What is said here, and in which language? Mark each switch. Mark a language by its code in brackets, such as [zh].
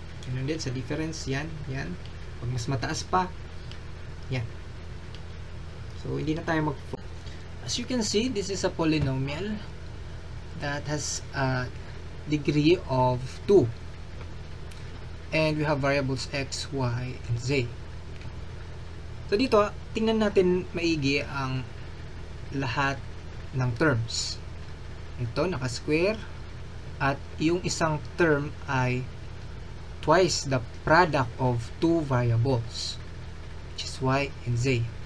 [tl] Ganun din sa difference, yan. Pag mas mataas pa, yan. So, hindi na tayo mag-focus. [en] As you can see, this is a polynomial that has a degree of 2. And we have variables x, y, and z. [tl] So, dito, tingnan natin maigi ang lahat ng terms. Ito, naka-square. At yung isang term ay [en] twice the product of two variables, which is y and z.